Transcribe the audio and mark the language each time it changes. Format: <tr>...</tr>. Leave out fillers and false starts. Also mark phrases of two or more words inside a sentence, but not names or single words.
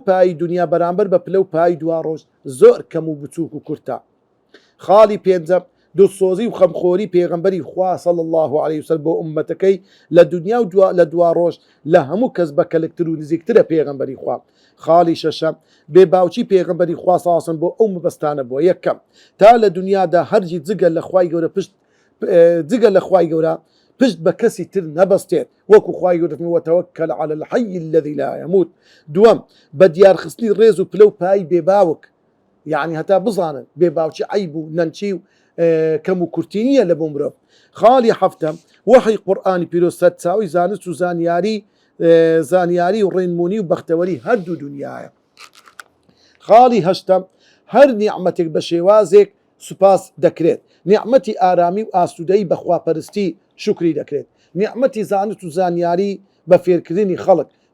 <ckb>پایی دنیا بەرامبەر بە پلە و پایی دوا ڕۆژ زۆر کەم و بچووک و کورتە خاڵی پێنجەم دڵسۆزی و خەمخۆری پێغەمبەری خوا</ckb> <ar>صلی الله علیه وسلم</ar> <ckb>بۆ ئومەتەکەی لە دنیا و لە دوا ڕۆژ لە هەموو کەس بەکەلکتر و نزیکترە پێغەمبەری خوا خاڵی شەشەم بێ باوچی پێغەمبەری خوا صلی الله علیه وسلم بۆ ئەو مەبەستانە بووە یەکەم تا لە دنیادا هەرگی جگە لە خوای گەورە پشت بە کەسی تر نەبەستێت وەکو خوای گەورە</ckb> <ar>وتەوەکەل عەلى الحی الذی لا يموت</ar> <ckb>دووەم بە دیارخستنی ڕێز و پلە و پایی بێباوک یعنی هەتا بزانن بێ باوچی عیب و نەنچی و کەم و کورتی نییە لە بۆ مرۆڤ خاڵی هەفتەم وحی قورئانی پیرۆز سەرچاوی زانست و زانیاری و ڕێنمونی و بەختەوەری هەردوو دنیاە خاڵی هەشتەم هەر نیعمەتێک بە شێوازێک سوپاس دەکرێت نیعمەتی ئارامی و ئاسوودەی بەخواپەرستی شکری دەکرێت نیعمەتی زانست و زانیاری بە فێرکردنی خەڵک</ckb>